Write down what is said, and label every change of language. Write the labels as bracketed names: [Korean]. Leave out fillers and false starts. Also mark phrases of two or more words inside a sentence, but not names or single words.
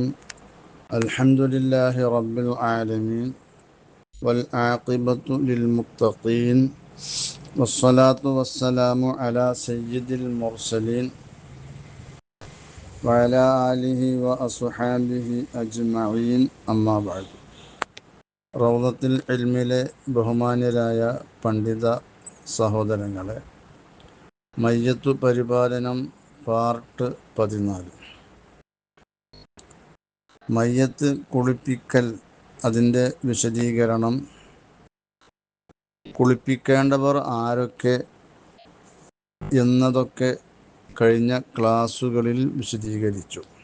[Arabic] الحمد لله رب العالمين والعاقبة للمتقين والصلاة والسلام على سيد المرسلين وعلى آله وأصحابه أجمعين. أما بعد. [Malayalam] റൗദത്തുൽ ഇൽമിലെ ബഹുമാന്യരായ പണ്ഡിത സഹോദരങ്ങളെ, മയ്യത്തു പരിപാലനം പാർട്ട് 14. മയ്യത്ത് കുളിപ്പിക്കൽ, അതിൻ്റെ വിശദീകരണം, കുളിപ്പിക്കേണ്ടവർ ആരൊക്കെ എന്നതൊക്കെ കഴിഞ്ഞ ക്ലാസ്സുകളിൽ വിശദീകരിച്ചു.